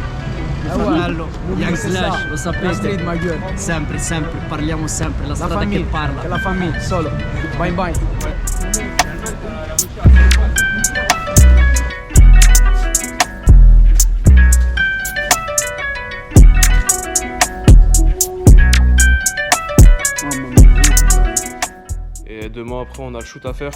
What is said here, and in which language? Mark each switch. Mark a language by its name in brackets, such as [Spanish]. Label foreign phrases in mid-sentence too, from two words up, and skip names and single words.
[Italian] Fratello, Young Slash, lo La sapete? [French] street, ma gueule. [Italian] Sempre, sempre, parliamo sempre, la La strada famille, che parla. [French] la famille, solo. [English] Bye bye. [French] Et demain après on a le shoot à faire.